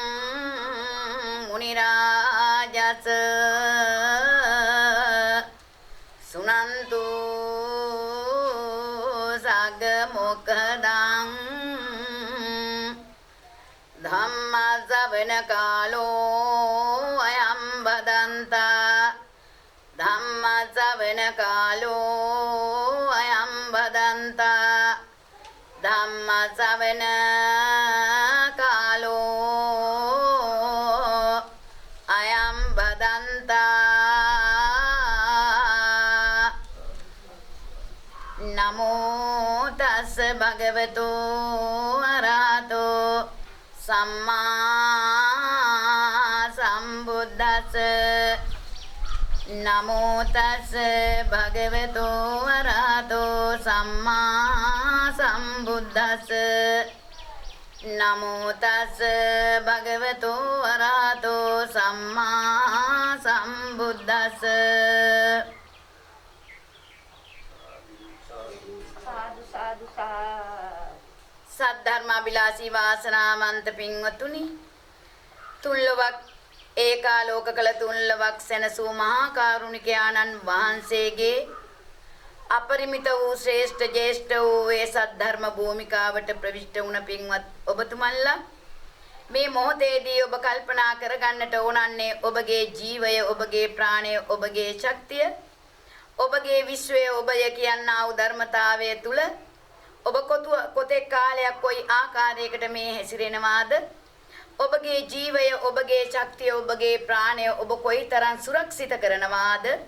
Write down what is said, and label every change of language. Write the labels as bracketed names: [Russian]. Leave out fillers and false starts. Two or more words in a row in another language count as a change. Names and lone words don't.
[Pali] मुनिराजस सुनन्तु सगमुखदं धम्म श्रवण कालो अयं वदन्ता धम्म श्रवण कालो अयं वदन्ता धम्म श्रवण कालो अयं वदन्ता नमो तस् भगवतो अरहतो सम्मा सम्बुद्धस् नमो तस् भगवतो अरहतो सम्मा सम्बुद्धस् नमो तस् भगवतो अरहतो सम्मा सम्बुद्धस् [Sinhala] සද්ධර්මාභිලාෂී වාසනාවන්ත පින්වතුනි තුන්ලොවක් ඒකාලෝක කළ තුන්ලොවක් සැනසූ මහා කරුණික ආනන් වහන්සේගේ අපරිමිත වූ ශ්‍රේෂ්ඨ ජේෂ්ඨ වූ ඒ සද්ධර්ම භූමිකාවට ප්‍රවිෂ්ඨ වුණ පින්වත් ඔබතුමන්ලා මේ මොහොතේදී ඔබ කල්පනා කරගන්නට ඕනන්නේ ඔබගේ ජීවය ඔබගේ ප්‍රාණය ඔබගේ ශක්තිය ඔබගේ විශ්වය ඔබය කියනා වූ ධර්මතාවය තුල ඔබ කොතෙක් කාලයක් කොයි ආකාරයකට මේ හැසිරෙනවාද ඔබගේ ජීවය ඔබගේ ශක්තිය ඔබගේ ප්‍රාණය ඔබ කොයිතරම් සුරක්ෂිත කරනවාද